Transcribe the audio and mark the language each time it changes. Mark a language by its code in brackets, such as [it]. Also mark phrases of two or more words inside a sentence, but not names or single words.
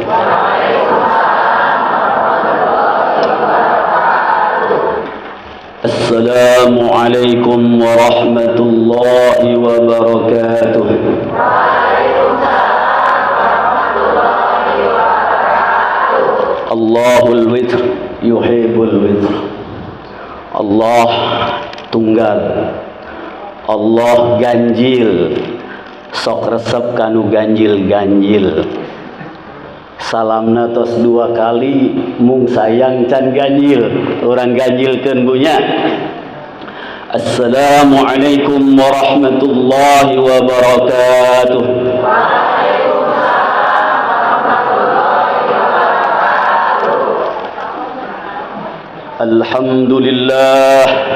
[ar] السلام عليكم ورحمة الله وبركاته. الله وتر يحب الوتر. [su] Allah tunggal, Allah ganjil, sok resep kanu ganjil-ganjil. Salamna tos 2 kali, mung sayang can ganjil, orang ganjilkeun bunya. [ar] السلام عليكم ورحمة الله وبركاته. Alhamdulillah.